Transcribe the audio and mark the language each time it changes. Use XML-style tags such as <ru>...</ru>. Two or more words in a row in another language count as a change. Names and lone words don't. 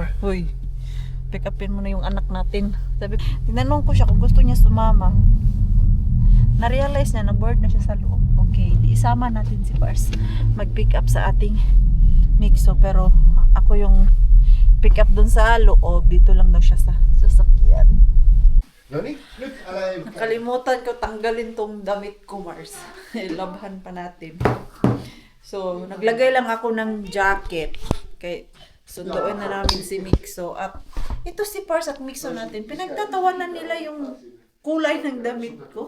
<tl>Hoy,</tl> <en>pick upin</en> <tl>mo na yung anak natin. Sabi, tinanong ko siya kung gusto niya sumama. Na-realize niya, na-board na siya sa loob. Okay, di isama natin si Pars mag-</tl> <en>pick up</en> <tl>sa ating Mixo. Pero ako yung</tl> <en>pick up</en> <tl>dun sa loob. Dito lang daw siya sa sasakyan. Nani?</tl> <fi>Nyt, älä ei...</fi> <tl>Nakalimutan ko tanggalin tong damit ko, Mars. Labhan pa natin. So, naglagay lang ako ng jacket. Kay sunduin na namin si Mixo. At ito si Pars at Mixo natin. Pinagtatawanan nila yung kulay ng damit ko.</tl>